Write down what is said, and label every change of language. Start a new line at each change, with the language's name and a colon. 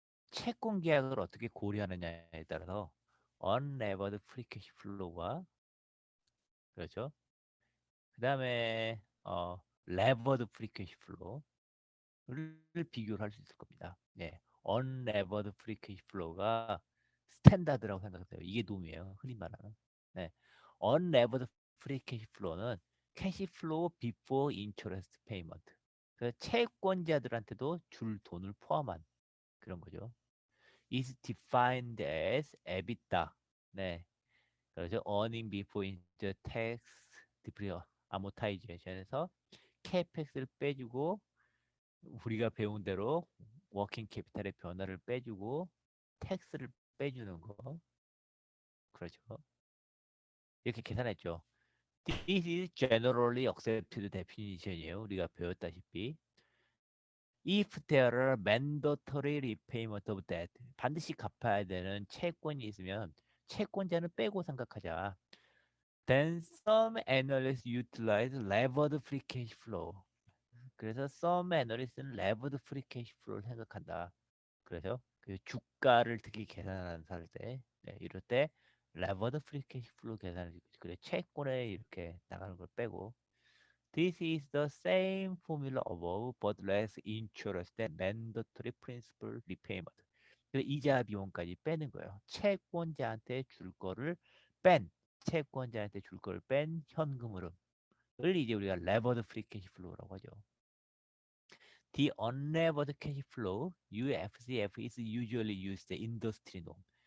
Korean: 채권 계약을 어떻게 고려하느냐에 따라서 unlevered free cash flow와 그렇죠. 그다음에 levered free cash flow를 비교를 할 수 있을 겁니다. 네. unlevered free cash flow가 스탠다드라고 생각하세요. 이게 놈이에요. 흔히 말하는. 네.
English: unlevered free cash flow는 cash flow before interest payment.
Korean: 그 채권자들한테도 줄 돈을 포함한 그런 거죠.
English: is defined as EBITDA.
Korean: 네. 그렇죠. earning before interest, tax, amortization에서 CapEx를 빼주고 우리가 배운 대로 워킹 캐피탈의 변화를 빼주고 텍스를 빼주는 거. 그렇죠. 이렇게 계산했죠.
English: This is generally accepted definition이에요.
Korean: 우리가 배웠다시피.
English: If there are mandatory repayment of debt,
Korean: 반드시 갚아야 되는 채권이 있으면 채권자는 빼고 생각하자.
English: Then some analysts utilize levered free cash flow.
Korean: 그래서 some analyst는 levered free cash flow를 생각한다. 그래서 그 주가를 특히 계산하는 살 때, 네, 이럴 때 levered free cash flow 계산을 그래 채권에 이렇게 나가는 걸 빼고
English: This is the same formula above, but less interest than mandatory principal repayment.
Korean: 그래서 이자 비용까지 빼는 거예요. 채권자한테 줄 거를 뺀, 채권자한테 줄 거를 뺀 현금 흐름을 이제 우리가 levered free cash flow라고 하죠.
English: The unlevered cash flow, UFCF, is usually used industry norm.